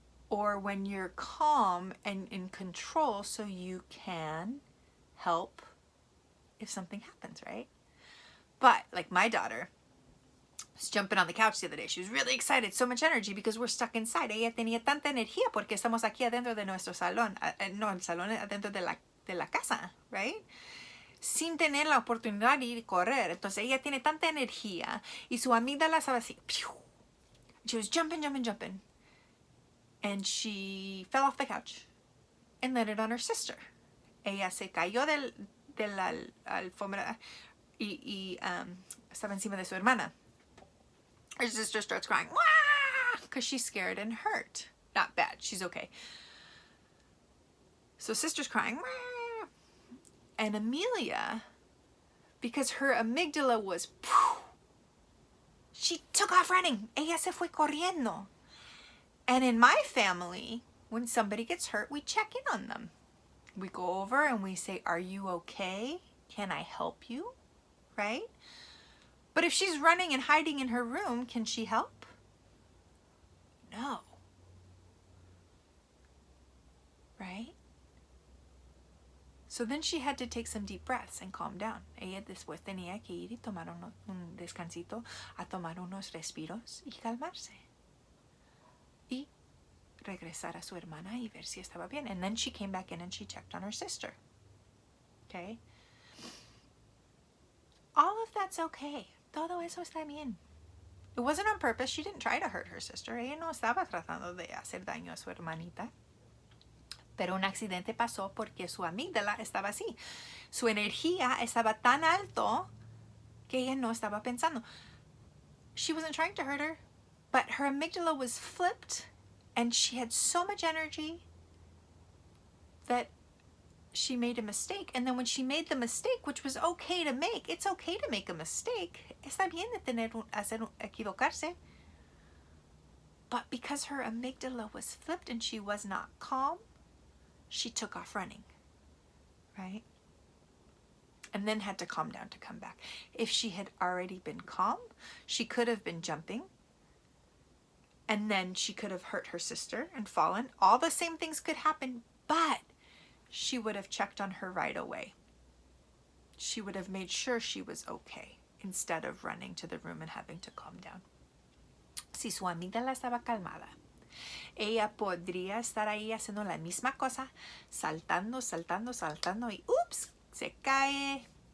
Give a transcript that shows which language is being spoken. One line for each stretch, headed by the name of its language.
English: Or when you're calm and in control so you can help if something happens, right? But like my daughter was jumping on the couch the other day. She was really excited, so much energy because we're stuck inside.
Spanish: Ella tenía tanta energía porque estamos aquí adentro de nuestro salón. No, el salón adentro de la casa, right? Sin tener la oportunidad de ir y correr. Entonces ella tiene tanta energía y su amígdala estaba así.
English: She was jumping, jumping, jumping. And she fell off the couch and landed on her sister.
Spanish: Ella se cayó de la alfombra y estaba encima de su hermana.
English: Her sister starts crying, wah! Because she's scared and hurt. Not bad, she's okay. So sister's crying, wah! And Amelia, because her amygdala was, she took off running.
Spanish: Ella se fue corriendo.
English: And in my family, when somebody gets hurt, we check in on them. We go over and we say, are you okay? Can I help you? Right? But if she's running and hiding in her room, can she help? No. Right? So then she had to take some deep breaths and calm down.
Spanish: Ella después tenía que ir y tomar un descansito, a tomar unos respiros y calmarse. Y regresar a su hermana y ver si estaba bien.
English: And then she came back in and she checked on her sister. Okay? All of that's okay.
Spanish: Todo eso está bien.
English: It wasn't on purpose. She didn't try to hurt her sister.
Spanish: Ella no estaba tratando de hacer daño a su hermanita. Pero un accidente pasó porque su amígdala estaba así. Su energía estaba tan alto que ella no estaba pensando.
English: She wasn't trying to hurt her, but her amygdala was flipped and she had so much energy that she made a mistake. And then when she made the mistake, which was okay to make, it's okay to make a mistake.
Spanish: Está bien de equivocarse.
English: But because her amygdala was flipped and she was not calm, she took off running, right? And then had to calm down to come back. If she had already been calm, she could have been jumping, and then she could have hurt her sister and fallen. All the same things could happen, but she would have checked on her right away. She would have made sure she was okay instead of running to the room and having to calm down.
Spanish: Si su amígdala estaba calmada, ella podría estar ahí haciendo la misma cosa, saltando, saltando, saltando y ¡ups! Se cae.